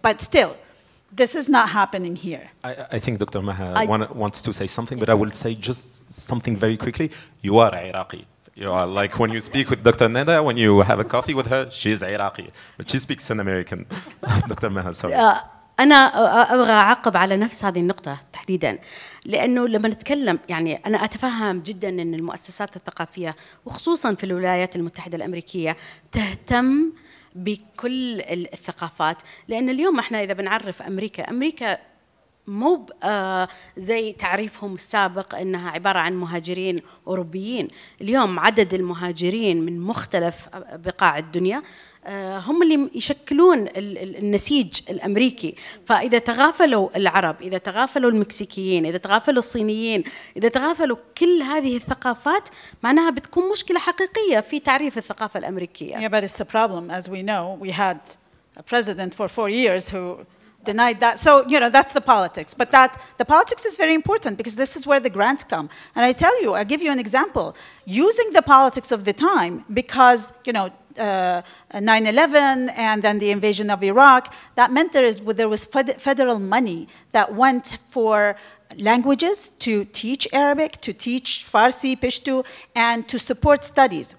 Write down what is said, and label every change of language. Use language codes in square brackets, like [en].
[en] But still, this is not happening here. I think Dr. Maha wants to say something, but I will say just something very quickly. You are Iraqi. You are like when you speak with Dr. Neda, when you have a coffee with her, she's Iraqi, but she speaks in American. Dr. Maha, sorry. [ar] أنا أبغى أعقب على نفس هذه النقطة تحديداً، لأنه لما نتكلم يعني أنا أتفهم جداً أن المؤسسات الثقافية وخصوصاً في الولايات المتحدة الأمريكية تهتم بكل الثقافات، لأن اليوم احنا إذا بنعرف أمريكا مو زي تعريفهم السابق أنها عبارة عن مهاجرين أوروبيين. اليوم عدد المهاجرين من مختلف بقاع الدنيا هم اللي يشكلون النسيج الأمريكي. فإذا تغافلوا العرب، إذا تغافلوا المكسيكيين، إذا تغافلوا الصينيين، إذا تغافلوا كل هذه الثقافات، معناها بتكون مشكلة حقيقية في تعريف الثقافة الأمريكية. [en] Yeah, but it's a problem. As we know, we had a president for 4 years who denied that. So, you know, that's the politics. But the politics is very important because this is where the grants come. And I tell you, I'll give you an example. Using the politics of the time, because, you know, 9/11 and then the invasion of Iraq, that meant there was federal money that went for languages, to teach Arabic, to teach Farsi, Pashto, and to support studies.